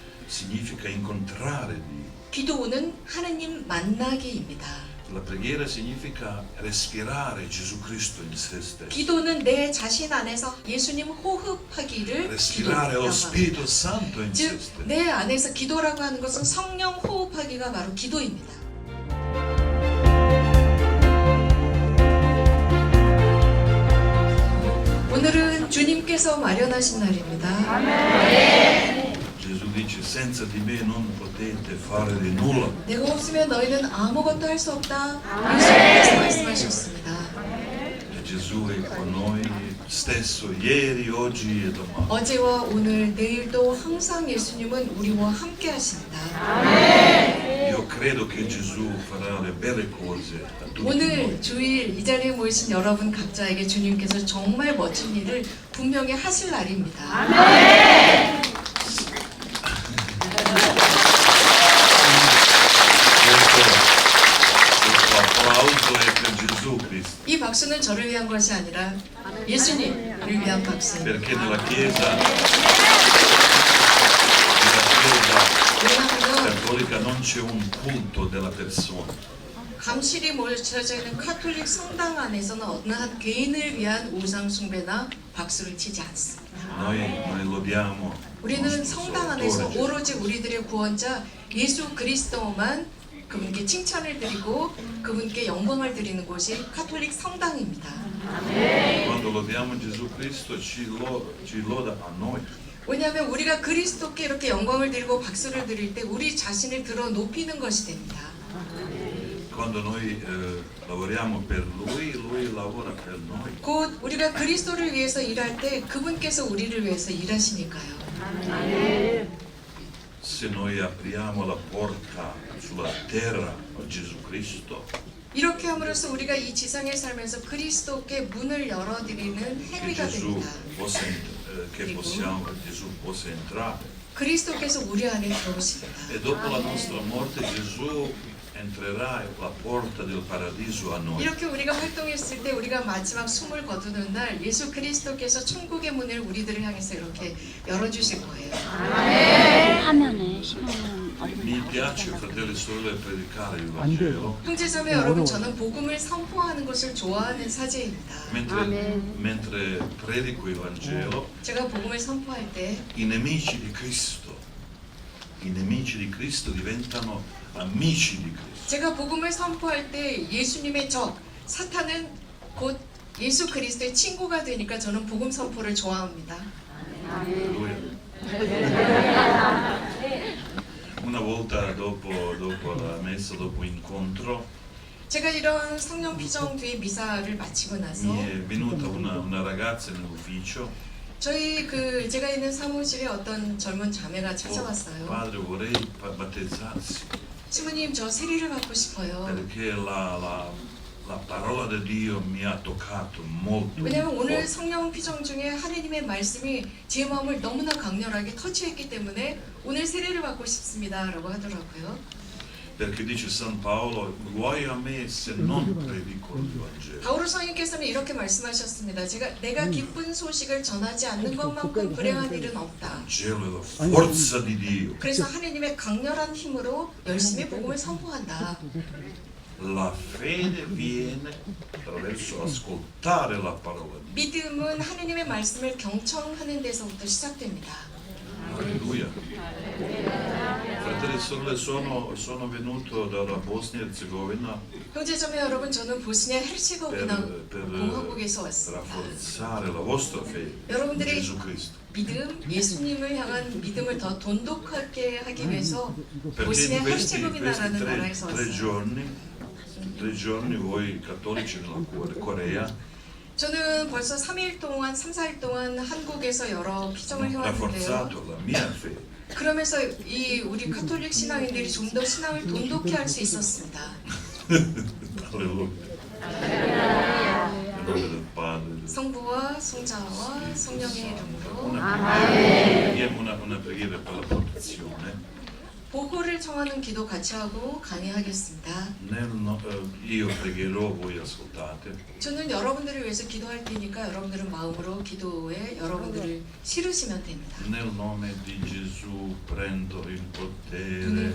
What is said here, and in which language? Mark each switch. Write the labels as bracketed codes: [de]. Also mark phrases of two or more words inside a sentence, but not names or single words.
[it] significa incontrare Dio. [ko] 기도는 하느님 만나기입니다. [it] La preghiera significa respirare Gesù Cristo in se stesso. [ko] 기도는 내 자신 안에서 예수님 호흡하기를 [it] Respirare lo [ko] 기도라고 [it] Spirito [ko] 합니다. [it] Santo in se [ko] 즉, [it] stesso. [ko] 내 안에서 기도라고 하는 것은 성령 호흡하기가 바로 기도입니다. 오늘은 주님께서 마련하신 날입니다. [it] Gesù dice senza di me non potete fare di nulla. [ko] 내가 없으면 너희는 아무것도 할 수 없다. 예수님께서 말씀하셨습니다. [it] E Gesù è con noi stesso ieri, oggi e domani. [ko] 어제와 오늘, 내일도 항상 예수님은 우리와 함께 하십니다. [it] Io credo che Gesù farà le belle cose a tutti [ko] 오늘 [it] noi. [ko] 주일 이 자리에 모이신 여러분 각자에게 주님께서 정말 멋진 일을 분명히 하실 날입니다. [it] Questo applauso è per Gesù Cristo, [ko] 이 박수는 저를 위한 것이 아니라 예수님을 위한 박수. [it] perché nella Chiesa [ko] 왜냐하면 [it] cattolica non c'è un culto della persona. [ko] 감실이 모여져 있는 카톨릭 성당 안에서는 어느 한 개인을 위한 우상 숭배나 박수를 치지 않습니다. [it] Noi lodiamo [ko] 우리는 [it] nostro [ko] 성당 안에서 [it] Salvatore [ko] 오로지 우리들의 구원자 예수 그리스도만 그분께 칭찬을 드리고 그분께 영광을 드리는 곳이 카톨릭 성당입니다. [it] Gesù. Quando lodiamo Gesù Cristo ci loda a noi. [ko] 왜냐하면 우리가 그리스도께 이렇게 영광을 드리고 박수를 드릴 때 우리 자신을 들어 높이는 것이 됩니다. [it] Quando noi lavoriamo per Lui, Lui lavora per noi. [ko] 곧 우리가 그리스도를 위해서 일할 때 그분께서 우리를 위해서 일하시니까요. [it] Se noi apriamo la porta sulla terra a Gesù Cristo, [ko] 이렇게 함으로써 우리가 이 지상에 살면서 그리스도께 문을 열어드리는 [it] che [ko] 행위가 됩니다. [it] Gesù possa entrare. [ko] 그리스도께서 우리 안에 들어오십니다. [it] E dopo la nostra morte Gesù entrerà la porta del paradiso a noi. [ko] 이렇게 우리가 활동했을 때 우리가 마지막 숨을 거두는 날 예수 그리스도께서 천국의 문을 우리들을 향해서 이렇게 열어주실 거예요. 화면에 신호는 [it] Mi [ko] 얼굴이 [it] piace, [ko] 나오시더라고요. [it] fratelli e sorelle, predicare il Vangelo [ko] 형제자매 여러분, 저는 복음을 선포하는 것을 좋아하는 사제입니다. [it] mentre predico il Vangelo. [ko] 제가 복음을 선포할 때 [it] I nemici di Cristo diventano amici di Cristo. [ko] 제가 복음을 선포할 때 예수님의 적 사탄은 곧 예수 그리스도의 친구가 되니까 저는 복음 선포를 좋아합니다. [it] Alleluia. Una volta dopo la messa, dopo incontro, [ko] 제가 이런 성령 피정 뒤에 미사를 마치고 나서 [it] mi è venuta una ragazza nell'ufficio. [ko] 저희 제가 있는 사무실에 어떤 젊은 자매가 찾아왔어요. [it] Padre, vorrei battezzarsi [ko] 신부님, 저 세례를 받고 싶어요. [it] perché la parola di Dio mi ha toccato molto. [ko] 왜냐하면 오늘 [it] forte. [ko] 성령 피정 중에 하느님의 말씀이 제 마음을 너무나 강렬하게 터치했기 때문에 오늘 세례를 받고 싶습니다라고 하더라고요. [it] Perché dice San Paolo, guai a me se non predico il Vangelo. [ko] 바오로 성인께서는 이렇게 말씀하셨습니다. 내가 기쁜 소식을 전하지 않는 것만큼 불행한 일은 없다. [it] Il Vangelo è la forza di Dio. [ko] 그래서 하느님의 강렬한 힘으로 열심히 복음을 선포한다. [it] La fede viene attraverso ascoltare la parola di Dio. [ko] 믿음은 하느님의 말씀을 경청하는 데서부터 시작됩니다. [it] Alleluia. Fratelli e sorelle, sono venuto dalla Bosnia e Herzegovina [ko] 형제자매 여러분, 저는 보스니아 헤르체고비나 [it] per [ko] 공화국에서 왔습니다. [it] rafforzare la vostra fede in [ko] 여러분들의 [it] Gesù Cristo. [ko] 믿음, 예수님을 향한 믿음을 더 돈독하게 하기 위해서 [it] Perché [ko] 보스니아 [it] in questi [ko] 헤르체고비나라는 나라에서 [it] tre [ko] 왔어요. [it] giorni voi cattolici nella Corea [ko] 저는 벌써 3일 동안, 3, 4일 동안 한국에서 여러 피정을 해왔는데요. [it] rafforzato la mia fede. [ko] 그러면서 우리 카톨릭 신앙인들이 좀 더 신앙을 돈독히 할 수 있었습니다. [it] Alleluia. Nel nome del Padre. [ko] 성부와 성자와 성령의 이름으로 [it] Preghiamo una preghiera per la protezione. [ko] 보호를 청하는 기도 같이 하고 강의하겠습니다. [it] Io pregherò, voi ascoltate. [ko] 저는 여러분들을 위해서 기도할 테니까 여러분들은 마음으로 기도에 여러분들을 실으시면 됩니다. [it] Nel nome di Gesù prendo il [ko] 눈을